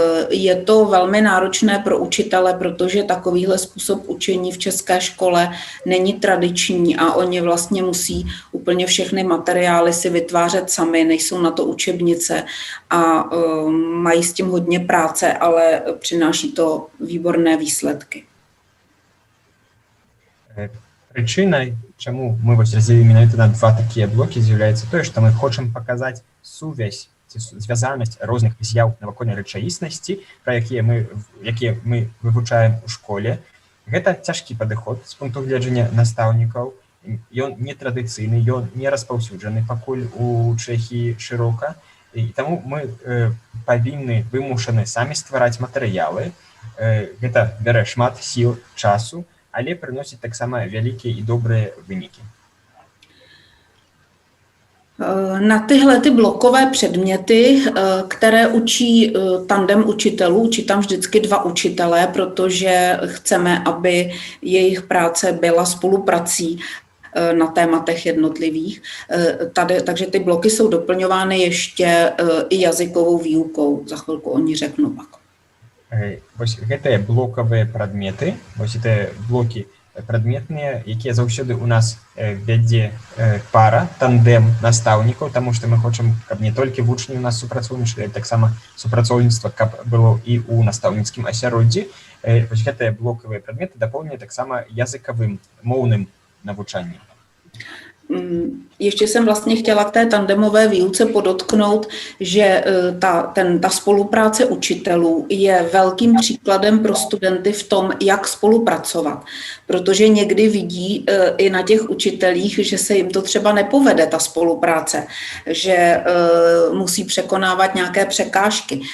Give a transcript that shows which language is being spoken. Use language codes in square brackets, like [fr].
[cs] Je to velmi náročné pro učitele, protože takovýhle způsob učení v české škole není tradiční a oni vlastně musí úplně všechny materiály si vytvářet sami, nejsou na to učebnice a mají s tím hodně práce, ale přináší to výborné výsledky. [be] Прычынай, чаму мы раздзелілі менавіта на два такія блокі, з'яўляецца тое, што мы хочам паказаць сувязь ці звязанасць розных з'яў навакольнай рэчаіснасці, пра якія мы вывучаем у школе. Гэта цяжкі падыход з пункту гледжання настаўнікаў. Ён нетрадыцыйны, ён не распаўсюджаны пакуль у Чэхіі шырока. І таму мы вымушаны самі ствараць матэрыялы. Гэта бярэ шмат сіл, часу, але прыносіць таксама вялікія і добрыя вынікі. [cs] Na tyhle ty blokové předměty, které učí tandem učitelů, učí tam vždycky dva učitelé, protože chceme, aby jejich práce byla spoluprací na tématech jednotlivých. Takže ty bloky jsou doplňovány ještě i jazykovou výukou. Za chvilku o ní řeknu pak. [be] Гэтыя блокавыя прадметы, гэтыя блокі прадметныя, якія заўсёды у нас вядзе пара, тандем настаўнікаў, таму што мы хочам, каб не толькі вучні у нас супрацоўнічалі, таксама супрацоўніцтва, каб было і ў настаўніцкім асяроддзі. Гэтыя блокавыя прадметы дапоўнены таксама языкавым, моўным навучаннем. [cs] Ještě jsem vlastně chtěla k té tandemové výuce podotknout, že ta spolupráce učitelů je velkým příkladem pro studenty v tom, jak spolupracovat, protože někdy vidí i na těch učitelích, že se jim to třeba nepovede, ta spolupráce, že musí překonávat nějaké překážky.